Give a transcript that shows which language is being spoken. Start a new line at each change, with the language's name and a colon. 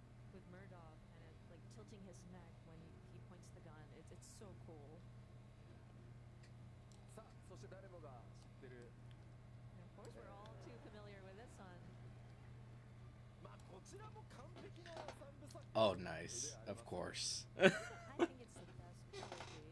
English: With Murdoch kind of like tilting his neck when he points the gun. It's so cool.
Japanese: さあ、そして誰もが知ってる、
English: And of course, we're all too familiar with this one.
Japanese: まあこちらも完璧な三部作
English: Oh, nice. Of course. I think it's the best trilogy.